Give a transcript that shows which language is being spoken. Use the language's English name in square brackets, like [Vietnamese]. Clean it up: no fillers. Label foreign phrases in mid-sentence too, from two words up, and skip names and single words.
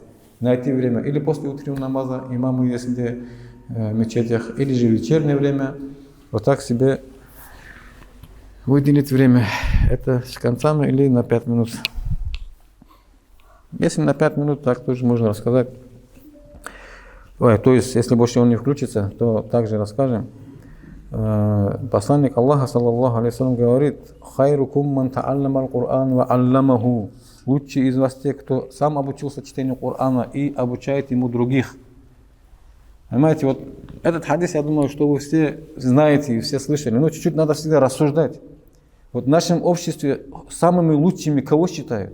[Russian] Найти время или после утреннего намаза, имамы есть где в мечетях, или же вечернее время, вот так себе выделить время. Это с концами или на 5 минут. Если на 5 минут, так тоже можно рассказать. То есть, если больше он не включится, то также расскажем. Посланник Аллаха, [Arabic] صلى الله عليه وسلم, говорит: «خيركم من تعلم القرآن وعلمه». [Russian] Лучший из вас те, кто сам обучился чтению Корана и обучает ему других. Понимаете, вот этот хадис, я думаю, что вы все знаете и все слышали, но чуть-чуть надо всегда рассуждать. Вот в нашем обществе самыми лучшими кого считают?